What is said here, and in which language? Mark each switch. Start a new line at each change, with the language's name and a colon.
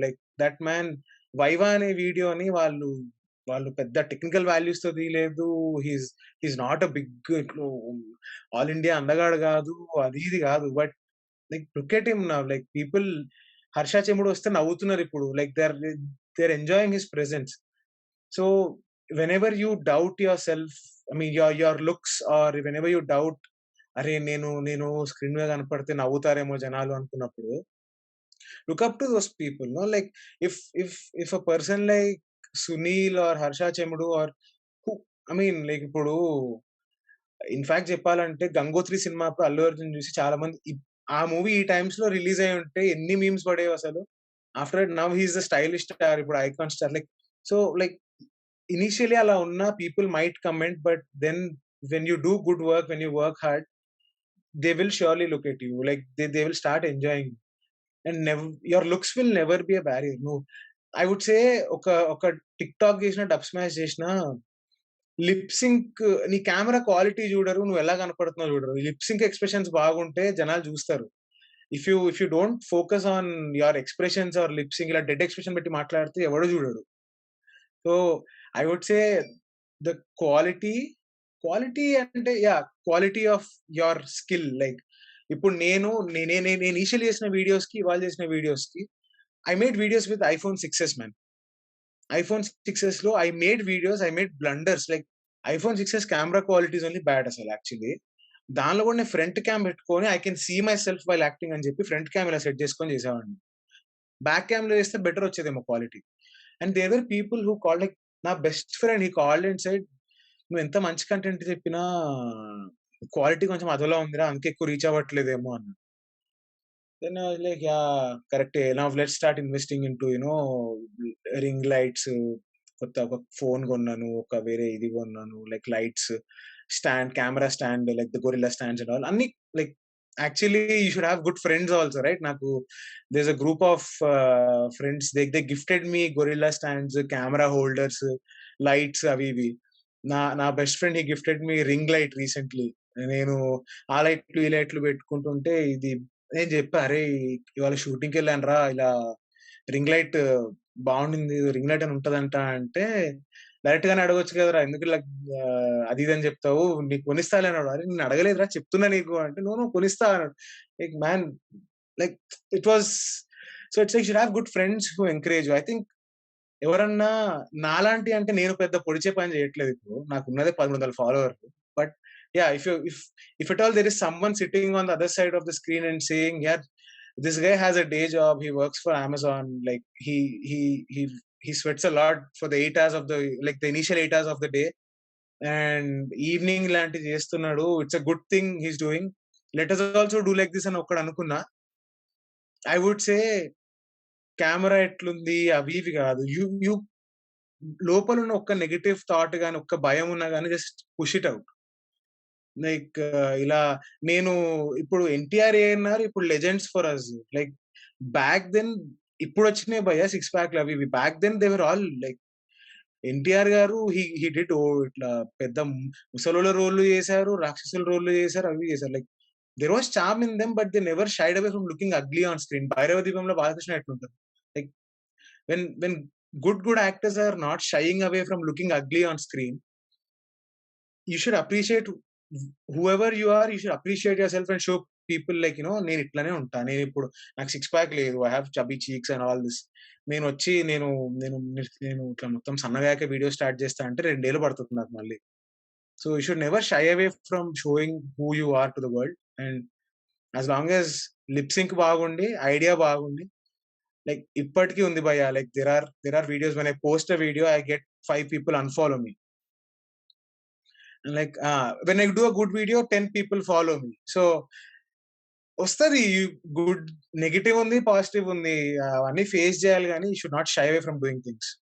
Telugu: Like that man viva అనే వీడియోని వాళ్ళు పెద్ద టెక్నికల్ వాల్యూస్ తో తీయలేదు.
English: he's not a big all India
Telugu: అందగాడు కాదు, అది ఇది కాదు.
English: but like look at him now, like people Harsha Chemudu
Telugu: వస్తే నవ్వుతున్నారు ఇప్పుడు.
English: Like they are enjoying his presence. So whenever you doubt yourself, I mean your looks, or whenever you doubt,
Telugu: అరే నేను స్క్రీన్ మీద కనపడితే నవ్వుతారేమో జనాలు అనుకున్నప్పుడు,
English: look up to those people. No, like if a person like Sunil or Harsha Chemudu, or who, I mean, like
Telugu: ఇప్పుడు in fact చెప్పాలంటే Gangotri cinema అప్పుడు అల్లు అర్జున్ చూసి చాలా మంది ఆ మూవీ ఈ టైమ్స్ లో రిలీజ్ అయి ఉంటే ఎన్ని మీమ్స్ పడేవి అసలు.
English: After now he's the stylish star, ఇప్పుడు icon star. Like so like initially
Telugu: అలా ఉన్న
English: people might comment, but then when you do good work, when you work hard, they will surely look at you. Like they will start enjoying, and your looks will never be a barrier. No, I would say
Telugu: ఒక TikTok చేసిన, dub smash చేసిన, lip sync, నీ camera quality చూడరు, నువ్వు ఎలా కనపడుతున్నావు చూడరు. Lip sync expressions బాగుంటే జనాలు చూస్తారు.
English: if you don't focus on your expressions or lip sync,
Telugu: ఇలా డెడ్ ఎక్స్ప్రెషన్ పెట్టి మాట్లాడితే ఎవడో చూడడు.
English: So I would say the quality అంటే quality of your skill.
Telugu: Like ఇప్పుడు నేను ఇనిషియల్ చేసిన వీడియోస్ కి, ఇవాళ చేసిన వీడియోస్ కి,
English: I made videos with iPhone 6s, man. iPhone 6s లో I made videos, I made blunders. Like iPhone 6s camera quality is only bad అసలు actually.
Telugu: దానిలో కూడా నేను ఫ్రంట్ క్యామ్ పెట్టుకొని
English: I can see myself while acting
Telugu: అని చెప్పి front cam ఇలా set చేసుకొని చేసేవాడిని. బ్యాక్ క్యామ్ లో చేస్తే better వచ్చేదేమో quality.
English: and there were people who called,
Telugu: like నా best friend,
English: he called and said,
Telugu: నువ్వు ఎంత మంచి కంటెంట్ చెప్పినా క్వాలిటీ కొంచెం అదోలా ఉందిరా, అందుకే ఎక్కువ రీచ్ అవ్వట్లేదేమో అన్న.
English: Then I was like, కరెక్టే, now let's start investing into ring lights.
Telugu: కొత్త ఒక ఫోన్ కొన్నాను, ఒక వేరే ఇది కొన్నాను, like lights, stand, camera stand, like the gorilla stands and all అన్ని. Like
English: actually you should have good friends also, right? Naku there's a group of friends, they gifted me gorilla stands, camera holders, lights avi ivi.
Telugu: నా best friend
English: He gifted me ring light recently.
Telugu: నేను ఆ లైట్లు ఈ లైట్లు పెట్టుకుంటుంటే ఇది నేను చెప్పా, అరే ఇవాళ షూటింగ్కి వెళ్ళాను రా, ఇలా రింగ్ లైట్ బాగుండింది, రింగ్ లైట్ అని ఉంటదంట అంటే, డైరెక్ట్ గానే అడగొచ్చు కదరా, ఎందుకు ఇలా అది ఇది అని చెప్తావు, నీకు కొనిస్తాలే అన్నాడు. అరే నేను అడగలేదురా, చెప్తున్నా నీకు అంటే, నువ్వు కొనిస్తా అన్నాడు.
English: Like man, like it was, so it's like should have good friends who encourage you. I think
Telugu: ఎవరన్నా నాలాంటి, అంటే నేను పెద్ద పొడిచే పని చేయట్లేదు ఇప్పుడు, నాకు ఉన్నదే 1100 ఫాలోవర్లు.
English: but ya, if at all there is someone sitting on the other side of the screen and saying, ya this guy has a day job, he works for Amazon, like he sweats a lot for the 8 hours of the, like the initial 8 hours of the day, and evening లాంటి చేస్తున్నాడు, it's a good thing he's doing, let us also do like this
Telugu: అని ఒక్కడు అనుకున్నా.
English: I would say
Telugu: camera ఎట్లుంది అవి ఇవి కాదు, you లోపల ఉన్న ఒక్క నెగటివ్ థాట్ గాని, ఒక్క భయం ఉన్నా గానీ
English: Just push it out.
Telugu: Like ఇలా నేను ఇప్పుడు ఎన్టీఆర్ ఏఎన్ఆర్ ఇప్పుడు
English: Legends for us.
Telugu: Like back then ఇప్పుడు వచ్చినాయి భయ్య 6 ప్యాక్లు అవి ఇవి,
English: back then they were all like,
Telugu: NTR గారు హీ డిడ్ ఇట్లా పెద్ద ముసలోళ్ళ రోల్లు చేశారు, రాక్షసుల రోల్లు చేశారు, అవి చేశారు.
English: Like there was charm in them, but they never shied away from looking ugly on screen.
Telugu: Bhairava దీపంలో బాలకృష్ణ ఎట్లుంటారు,
English: like when good actors are not shying away from looking ugly on screen, you should appreciate whoever you are, you should appreciate yourself and show people like,
Telugu: నేను ఇట్లానే ఉంటా, నేను ఇప్పుడు నాకు 6 pack లేదు,
English: I have chubby cheeks and all this.
Telugu: నేను వచ్చి నేను నేను నేను ఇట్లా మొత్తం సన్నగాక వీడియో స్టార్ట్ చేస్తా అంటే 2 ఏళ్ళు పడుతుంది నాకు మళ్ళీ.
English: So you should never shy away from showing who you are to the world. And as long as lip sync బాగుండి, idea బాగుండి, like
Telugu: ఇప్పటికీ ఉంది భయ్య,
English: like there are videos when I post a video I get 5 people unfollow me, and like when I do a good video 10 people follow me.
Telugu: So వస్తది, good negative ఉంది, positive ఉంది, అవన్నీ face చేయాలి, కానీ
English: You should not shy away from doing things.